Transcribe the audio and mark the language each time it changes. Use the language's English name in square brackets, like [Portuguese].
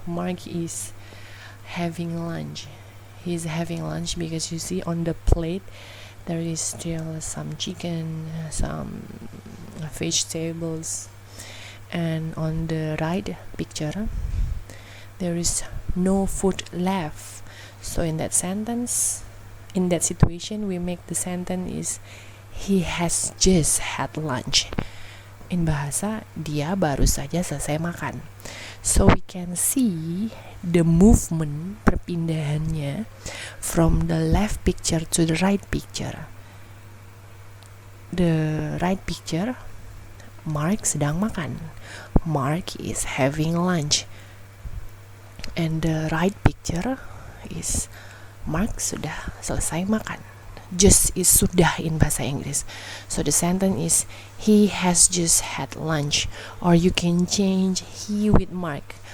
[English] Mark is having lunch. He's having lunch because you see on the plate there is still some chicken, some vegetables, and on the right picture there is no food left. So in that sentence, in that situation, we make the sentence is he has just had lunch. In bahasa, [Indonesian] dia baru saja selesai makan. [English] So we can see the movement, perpindahannya from the left picture to the right picture. The right picture, Mark [Indonesian] sedang makan. [English] Mark is having lunch. And the right picture is Mark [Indonesian] sudah selesai makan. [English] Just is sudah in bahasa Inggris. So the sentence is he has just had lunch, or you can change he with Mark.